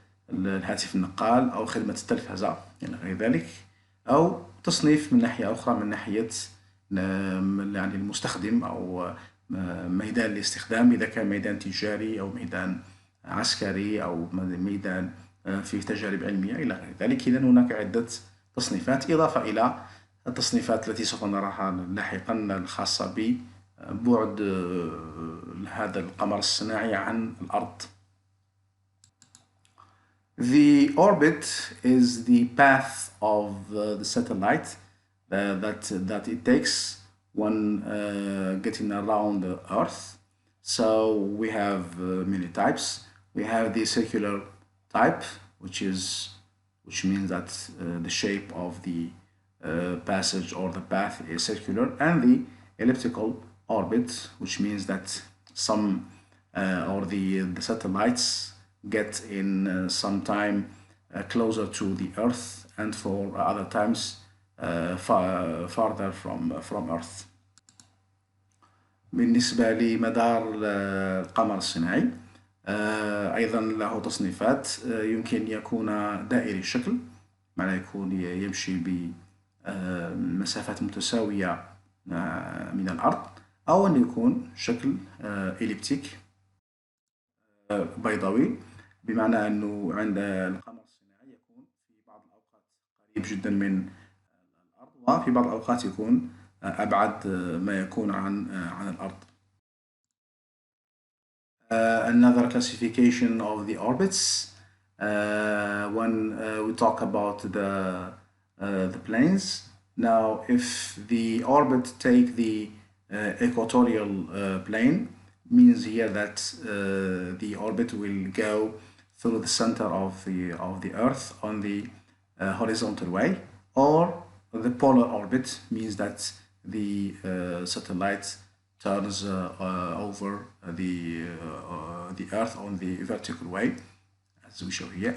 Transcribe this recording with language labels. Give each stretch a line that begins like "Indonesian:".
Arabic: الهاتف النقال أو خدمة التلفزة إلى غير ذلك، أو تصنيف من ناحية أخرى من ناحية يعني المستخدم أو ميدان الاستخدام، إذا كان ميدان تجاري أو ميدان عسكري أو ميدان فيه تجارب علمية إلى غير ذلك. إذن هناك عدة تصنيفات إضافة إلى التصنيفات التي سوف نراها لاحقا الخاصة ببعد هذا القمر الصناعي عن الأرض.
English: The orbit is the path of the satellite that it takes when getting around the Earth. So we have many types. We have the circular type, which means that the shape of the passage or the path is circular, and the elliptical orbit, which means that some or the satellites get in some time closer to the Earth, and for other times farther from Earth.
Arabic: بالنسبة لمدار القمر الصناعي أيضا له تصنيفات. يمكن يكون دائري الشكل، معناه يكون يمشي بمسافات متساوية من الأرض، أو أن يكون شكل إليبتيك بيضاوي، بمعنى أنه عند القمر الصناعي يكون في بعض الأوقات قريب جدا من الأرض، وفي بعض الأوقات يكون أبعد ما يكون عن الأرض.
English: Another classification of the orbits, when we talk about the planes. Now, if the orbit take the equatorial plane, means here that the orbit will go through the center of the Earth on the horizontal way, or the polar orbit means that the satellite turns over the Earth on the vertical way, as we show here.